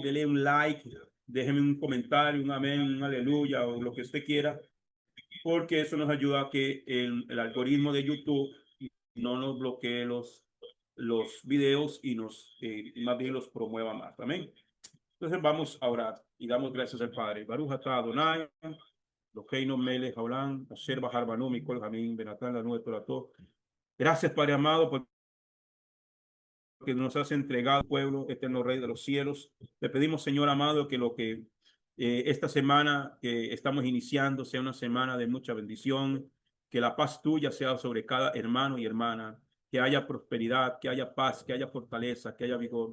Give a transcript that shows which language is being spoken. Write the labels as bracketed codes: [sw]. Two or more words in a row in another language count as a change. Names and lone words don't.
[es] Denle un like, déjenme un comentario, un amén, un aleluya o lo que usted quiera, porque eso nos ayuda a que el algoritmo de YouTube no nos bloquee los videos y más bien los promueva más. Amén. Entonces vamos a orar y damos gracias al Padre. [he] ברוך אתה אדוני, אלוהינו מלך העולם, אשר בחר בנו מכל העמים, ונתן לנו תורתו. [es] Gracias, Padre amado, porque nos has entregado, pueblo, eterno Rey de los cielos. Te pedimos, Señor amado, que lo que esta semana que estamos iniciando sea una semana de mucha bendición, que la paz tuya sea sobre cada hermano y hermana, que haya prosperidad, que haya paz, que haya fortaleza, que haya vigor.